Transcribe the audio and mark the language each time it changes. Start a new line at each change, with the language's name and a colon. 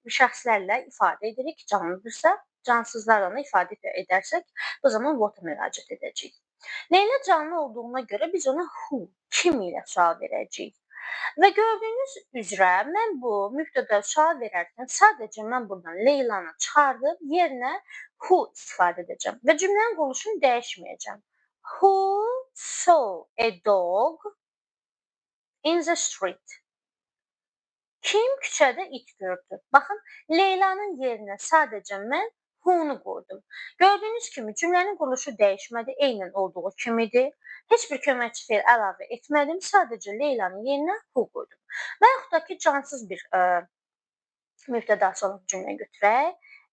Azerbaijani: Şəxslərlə ifadə edirik, canlıdırsa, cansızlarla da ifadə edərsək, o zaman what-a müraciət edəcəyik. Leyla canlı olduğuna görə biz ona who, kim ilə sual verəcəyik. Və gördüyünüz üzrə mən bu mübtəda sual verərkən sadəcə mən buradan Leylanı çıxardıb yerinə who istifadə edəcəm və cümlənin quruluşunu dəyişməyəcəm.
English: Who saw a dog in the street?
Azerbaijani: Kim küçədə it gördü? Baxın, Leylanın yerinə sadəcə mən who-nu qoydum. Gördüyünüz kimi cümlənin quruluşu dəyişmədi, eynən olduğu kimidir. Heç bir köməkçi feil əlavə etmədim, sadəcə Leylanın yerinə who qoydum. Və yaxud da ki, cansız bir mübtədası olan cümlə götürək.